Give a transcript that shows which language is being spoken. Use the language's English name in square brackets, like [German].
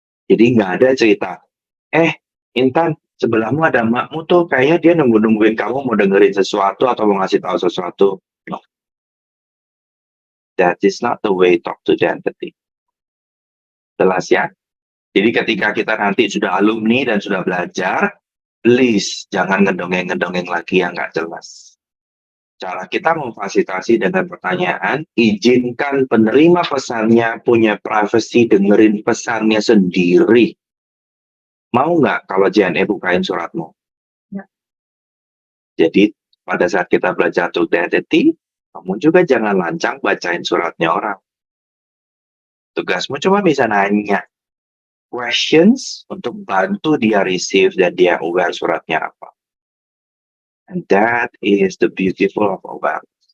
[Indonesian] Jadi nggak ada cerita, Intan, sebelahmu ada makmu tuh, kayaknya dia nungguin kamu mau dengerin sesuatu atau mau ngasih tahu sesuatu. [English] No. That is not the way talk to the entity. [Indonesian] Jelas ya? Jadi ketika kita nanti sudah alumni dan sudah belajar, please jangan ngedongeng-ngedongeng lagi yang nggak jelas. Cara kita memfasilitasi dengan pertanyaan, izinkan penerima pesannya punya privacy dengerin pesannya sendiri. Mau nggak kalau JNE bukain suratmu? Ya. Jadi pada saat kita belajar [English] to the identity, [Indonesian] kamu juga jangan lancang bacain suratnya orang. Tugasmu cuma bisa nanya questions untuk bantu dia receive dan dia aware suratnya apa. [English] And that is the beautiful of awareness.